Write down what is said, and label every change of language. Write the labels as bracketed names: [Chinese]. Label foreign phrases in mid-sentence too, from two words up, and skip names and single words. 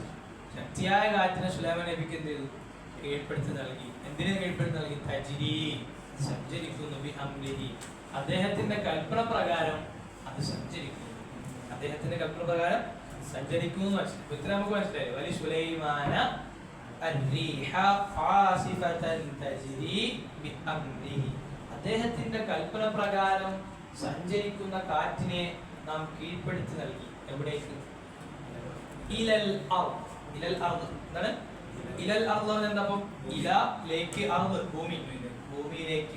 [Malayalam] ശക്തിയായ കാറ്റിനെ സുലൈമാൻ നബിക്ക് എന്ത് ചെയ്തു? കീഴ്പ്പെടുത്തി നൽകി. എന്തിനെ കീഴ്പ്പെടുത്തി നൽകി? തജ്രി സഞ്ചരിക്കുന്നു. [Arabic] بأمره [Malayalam] അദ്ദേഹത്തിന്റെ കൽപ്പന പ്രകാരം അത് സഞ്ചരിക്കുന്നു. അദ്ദേഹത്തിന്റെ കൽപ്പന പ്രകാരം സഞ്ചരിക്കുന്നു. ഇത്ര നമുക്ക് മനസ്സിലായി. [Arabic] ولسليمان الريح عاصفة تجري بأمره [Malayalam] അദ്ദേഹത്തിന്റെ കൽപ്പന പ്രകാരം സഞ്ചരിക്കുന്ന കാറ്റിനെ നാം കീഴ്പ്പെടുത്തി നൽകി. എവിടേക്ക്? [Arabic] إلى الأرض. إلى الأرض [Malayalam] എന്താണ്? [Arabic] إلى الأرض [Malayalam] എന്താ? അപ്പം ഇലയിലേക്ക്, അർദ് ഭൂമി, ഭൂമിയിലേക്ക്.